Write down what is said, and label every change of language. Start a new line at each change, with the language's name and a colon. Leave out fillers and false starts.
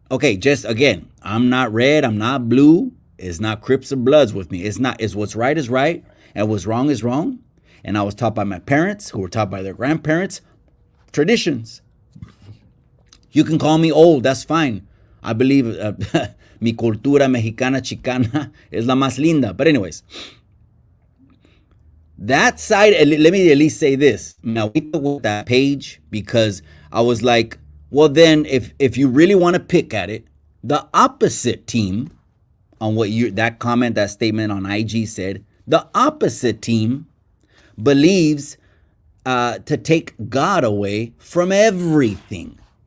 English: Okay, just again, I'm not red, I'm not blue. It's not Crips or Bloods with me. It's not. It's what's right is right, and what's wrong is wrong. and I was taught by my parents, who were taught by their grandparents. Traditions. You can call me old, that's fine. I believe
Spanish: mi cultura mexicana chicana es la más linda.
English: But anyways, that side, let me at least say this. Now, we took with that page because I was like, well, then if you really want to pick at it, the opposite team on what that comment, that statement on IG said, the opposite team believes to take God away from everything.